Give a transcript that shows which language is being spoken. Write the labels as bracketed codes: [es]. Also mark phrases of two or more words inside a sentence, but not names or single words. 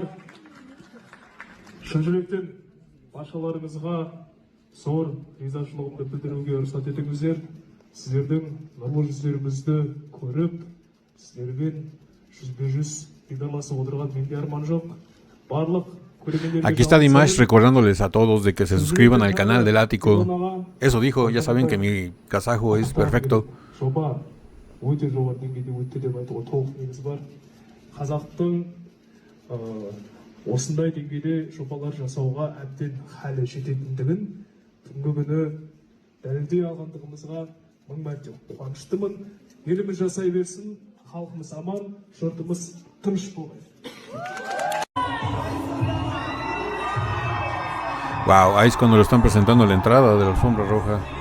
[kk] Шын жүректен баршаларыңызға зор ризашылығымды білдіруге рұқсат етіңіздер. Сіздердің нұрлы жүздеріңізді көріп, сіздермен жүзбе-жүз дидарласып отырған менде арман жоқ. Барлық [es] Aquí está Dimash recordándoles a todos de que se suscriban al canal del Ático. Eso dijo, ya saben que mi kazajo es perfecto. [kk] жоба өте жоғары деңгейде өтті деп айтуға толық негіз бар. Қазақтың осындай деңгейде жобалар жасауға әбден халі жететіндігін бүгінгі күні дәлелдей алғандығымызға мың мәрте қуаныштымын. Еліміз жасай берсін, халқымыз аман, жұртымыз тыныш болғай. [es] Wow, ahí es cuando lo están presentando la entrada de la alfombra roja.